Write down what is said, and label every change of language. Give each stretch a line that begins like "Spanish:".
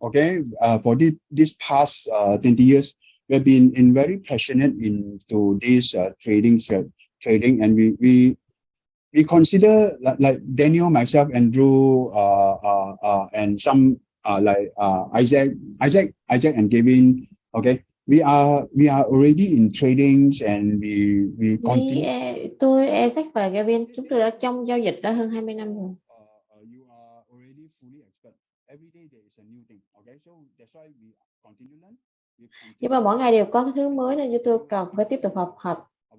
English: Okay, for this past 20 years, we've been very passionate into this trading, and we consider, like Daniel, myself, Andrew, and some like Isaac and Gavin. Okay, we are already in tradings, and we continue.
Vietnamese: Tôi, Isaac và Gavin, chúng tôi đã trong giao dịch đã hơn 20 năm rồi.
English: You are already fully expert. Every day there is a new thing. Okay, so that's why we continue learn.
Vietnamese: Nhưng mà mỗi ngày đều có cái thứ mới, nên chúng tôi cần phải tiếp tục học.